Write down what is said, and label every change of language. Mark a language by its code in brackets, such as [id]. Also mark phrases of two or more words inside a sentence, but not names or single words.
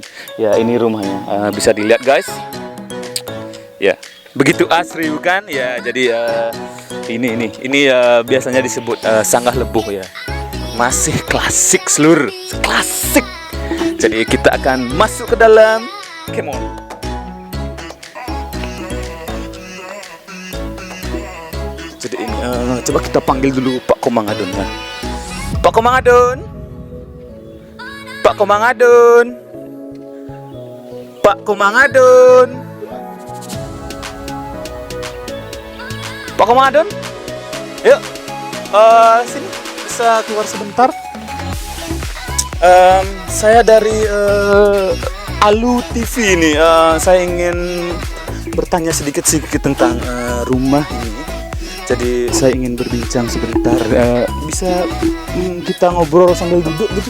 [id] Ya, ini rumahnya. Bisa dilihat guys. Ya, begitu asri bukan? Ya, jadi ini biasanya disebut sanggah lebuh ya. Masih klasik seluruh, klasik. Jadi kita akan masuk ke dalam. [en] Come on. [id] Jadi ini coba kita panggil dulu Pak Komang Adun ya. Pak Komang Adun, Pak Komang Adun, Pak Komang Adun, Pak Komang Adun, yuk, sini bisa keluar sebentar. Saya dari Alu TV ini, saya ingin bertanya sedikit tentang rumah ini. Jadi saya ingin berbincang sebentar. Bisa kita ngobrol sambil duduk gitu?